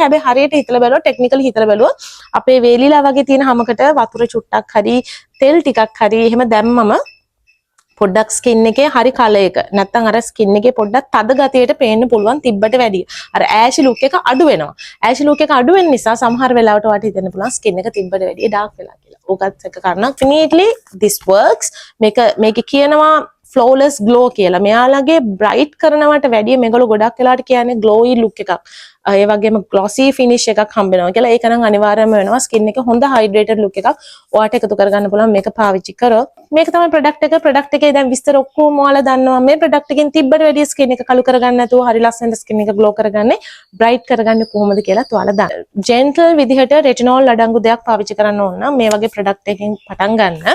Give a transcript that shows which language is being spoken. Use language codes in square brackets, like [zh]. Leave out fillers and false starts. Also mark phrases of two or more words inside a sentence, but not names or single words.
[si] හැබැයි හරියට හිතලා බලුවොත් ටෙක්නිකලි හිතලා බලුවොත් අපේ වේලිලා වගේ තියෙන හැමකට වතුර චුට්ටක් හරි තෙල් ටිකක් හරි එහෙම දැම්මම පොඩ්ඩක් ස්කින් එකේ හරි කලර් එක නැත්තම් අර ස්කින් එකේ පොඩ්ඩක් තද ගතියට පේන්න පුළුවන් තිබ්බට වැඩිය. අර [en] ashy look [si] එක අඩු වෙනවා. [en] ashy look [si] එක අඩු වෙන නිසා සමහර වෙලාවට වාට හිතෙන්න පුළුවන් ස්කින් එක තිබ්බට වැඩිය ඩාර්ක් වෙලා කියලා. ඕකත් එක කාරණා. [en] Definitely this works. [si] මේක කියනවා [en] flawless glow [si] කියලා. මෙයාලගේ bright කරනවට වැඩිය මේගොල්ලෝ ගොඩක් වෙලාවට කියන්නේ [en] glowy look [si] එකක්. ඒ වගේම [en] glossy finish [si] එකක් හම්බ වෙනවා කියලා. ඒක නම් අනිවාර්යයෙන්ම වෙනවා. skin එක හොඳ [en] hydrated look [si] එකක් ඔයාට එකතු කරගන්න පුළුවන් මේක පාවිච්චි කරොත්. මේක තමයි product එක. product එකේ දැන් විස්තර ඔක්කොම ඔයාලා දන්නවා. මේ product එකෙන් තිබ්බට වැඩිය skin එක කළු කරගන්න නැතුව හරි ලස්සනට skin එක glow කරගන්නේ bright කරගන්නේ කොහොමද කියලා ඔයාලා දන්න. gentle විදිහට retinol අඩංගු දෙයක් පාවිච්චි කරන්න ඕන නම් මේ වගේ product එකකින් පටන් ගන්න.